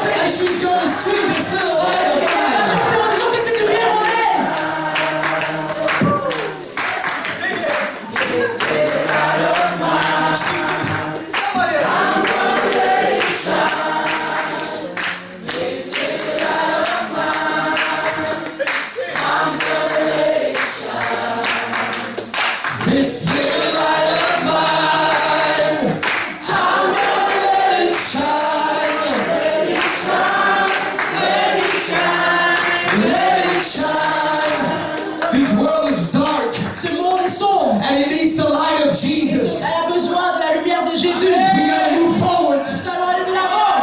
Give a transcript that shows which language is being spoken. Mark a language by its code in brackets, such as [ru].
[en] she's going to see this little light of [fr] Elle va [en] mine. [fr] chanter en disant que cette lumière en elle. [en] Somebody else. This little light of mine, I'm gonna let it shine. Let it shine. Let it shine. This world is dark [fr] Ce monde est sombre. [en] and it needs the light of Jesus. [fr] Elle a besoin de la lumière de Jésus. [en] We gotta move forward [fr] Nous allons aller de l'avant.